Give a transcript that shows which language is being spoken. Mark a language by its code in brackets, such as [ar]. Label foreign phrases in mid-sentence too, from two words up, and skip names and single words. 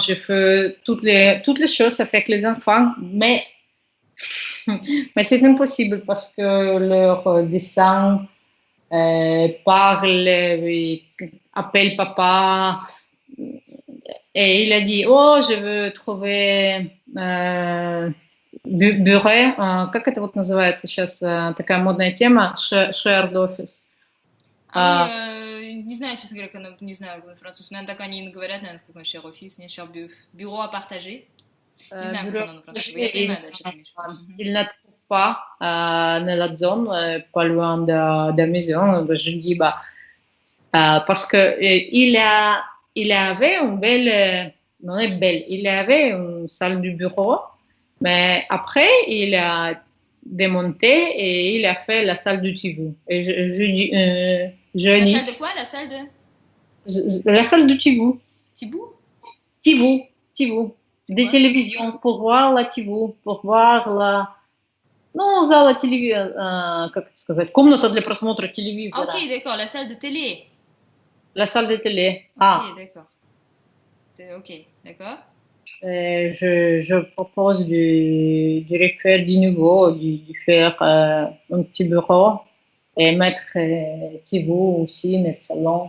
[fr] je fais toutes les choses avec les enfants, mais c'est impossible parce que leur dessin parle, appelle papa, et il a dit, je veux trouver [ru] бюро, как это вот называется сейчас, такая модная тема, [en] shared office. [ru] Не знаю, честно говоря, не знаю французский, наверное, так они и говорят, наверное, какой [en] share office, [ru] нет, share [fr] bureau à partager. [ru] Не знаю, как оно на французском. Я понимаю, да, что ты имеешь. [fr] Il ne trouve pas dans la zone, pas loin de la maison. Je dis, parce que il avait une belle, non est belle, il avait une salle du bureau, mais après, il a démonté et il a fait la salle du Tivou. Et la salle de quoi? La salle de... La salle du Tivou. Tivou? Tivou. Des télévisions, pour voir la Tivou, pour voir la... [ru] Ну, зала телевизора, как это сказать, комната для просмотра телевизора. [fr] Ok, d'accord, la salle de télé. La salle de télé. Ok, d'accord. Ok, d'accord. Je propose de refaire du nouveau, de faire un petit bureau et mettre Tivou aussi dans le salon.